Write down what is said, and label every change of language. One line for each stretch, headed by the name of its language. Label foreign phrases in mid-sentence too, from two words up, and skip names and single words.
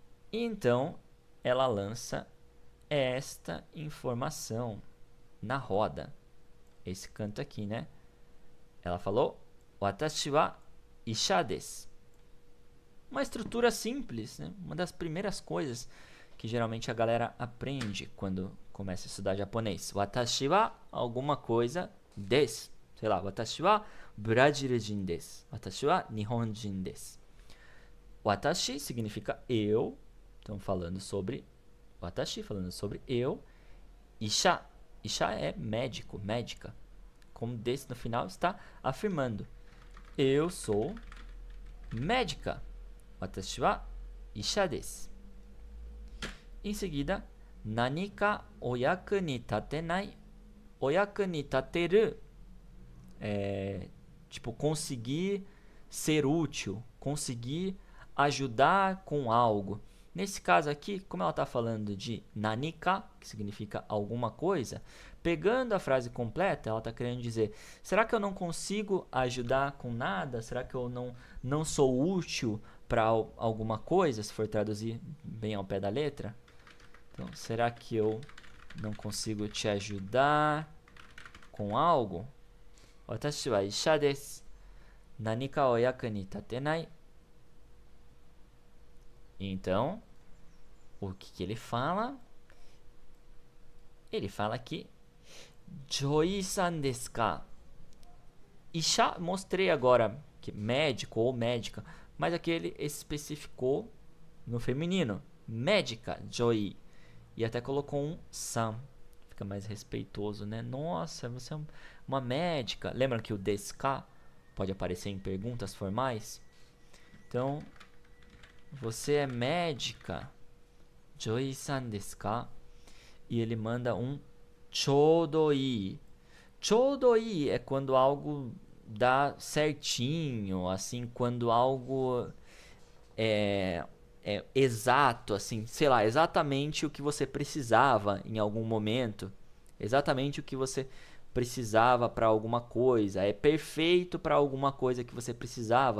Portuguese: E então ela lança esta informação na roda. Esse canto aqui, né? Ela falou:
Japanese: 私は医者です.
Portuguese: Uma estrutura simples, né? Uma das primeiras coisas que geralmente a galera aprende quando começa a estudar japonês.
Japanese: 私は
Portuguese: alguma coisa
Japanese: desu.
Portuguese: Sei lá,
Japanese: 私はブラジル人です. 私は日本人です.
Portuguese: Watashi significa eu. Então falando sobre watashi, falando sobre eu. Isha. Isha é médico, médica. Como desse no final está afirmando: eu sou médica.
Japanese: 私は医者です.
Portuguese: Em seguida,
Japanese: 何かお役に立てない. お役に立てる
Portuguese: é tipo conseguir ser útil, conseguir ajudar com algo. Nesse caso aqui, como ela está falando de nanika, que significa alguma coisa, pegando a frase completa, ela está querendo dizer: será que eu não consigo ajudar com nada? Será que eu não sou útil para alguma coisa, se for traduzir bem ao pé da letra? Então, será que eu não consigo te ajudar com algo?
Japanese: 私は医者です. 何かお役に立てない.
Portuguese: Então, o que ele fala? Ele fala aqui:
Japanese: 女医さんですか?
Portuguese: Isha, mostrei agora que médico ou médica, mas aqui ele especificou no feminino. Médica, Joi. E até colocou um san. Fica mais respeitoso, né? Nossa, você é uma médica. Lembram que o
Japanese: ですか
Portuguese: pode aparecer em perguntas formais? Então, você é médica?
Japanese: 女医さんですか?
Portuguese: E ele manda um chodoi. Chodoi é quando algo dá certinho, assim, quando algo é exato, assim, sei lá, exatamente o que você precisava em algum momento, exatamente o que você precisava para alguma coisa, é perfeito para alguma coisa que você precisava.